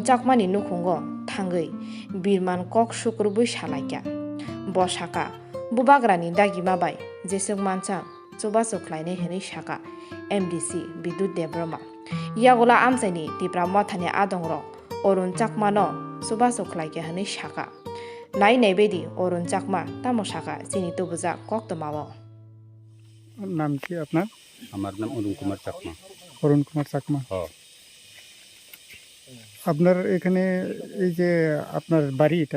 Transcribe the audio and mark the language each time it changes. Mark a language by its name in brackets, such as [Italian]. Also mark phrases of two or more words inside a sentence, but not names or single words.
[Kok Borok] Chakma ni Nukhungo thangai birman kok sukrubui salaikya bosaka bubagrani dagima bai jesuk mancha Chubachu khlainai hwnui saka MDC bidut deborma yagola amchaini TRIPURA mothani adong rok Arun Chakma no Chubachu khlaikya hwnui saka নাই বেদি অরুণ চাকমা তামসাকা চিনি তবুজা কক্তমাও [Bangla] নাম কি আপনার? আমার নাম অরুণ কুমার চাকমা। অরুণ কুমার চাকমা। আপনার এখানে এই যে আপনার বাড়ি এটা?